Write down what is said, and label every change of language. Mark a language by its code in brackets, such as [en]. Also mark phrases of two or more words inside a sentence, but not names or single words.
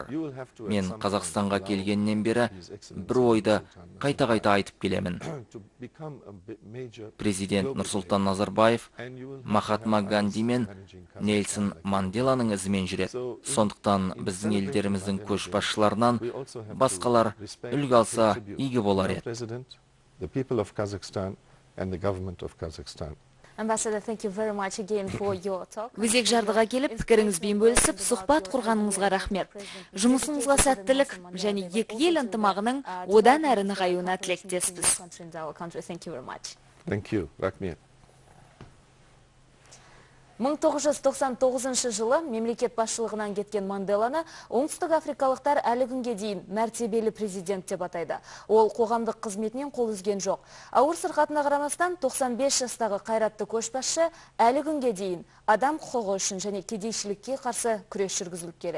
[kk] Мен Қазақстанға келгеннен бері бір ойды қайта-қайта айтып келемін. Президент Нұрсұлтан Назарбаев Махатма Ганди мен Нельсон Манделаның ізімен жүреді. Сондықтан біздің елдеріміздің көшбасшыларынан басқалар үлгі алса игі болар еді. [en] Ambassador, thank you very much again for your talk. [kk] Өзек жардыға келіп, пікіріңізбен бөлісіп, сұхбат құрғаныңызға рахмет. Жұмысыңызға сәттілік және екі ел ынтымағының одан әрі нығаюына тілектеспіз. [en] Thank you, [kk] рахмет. 1999 жылы мемлекет басшылығынан кеткен Манделаны оңтүстік африкалықтар әлі күнге дейін мәртебелі президент деп атайды. Ол қоғамдық қызметінен қол үзген жоқ. Ауыр сырқатына қарамастан 95 жастағы қайратты көшбасшы әлі күнге дейін адам құқығы үшін және кедейшілікке қарсы күрес жүргізіліп келеді.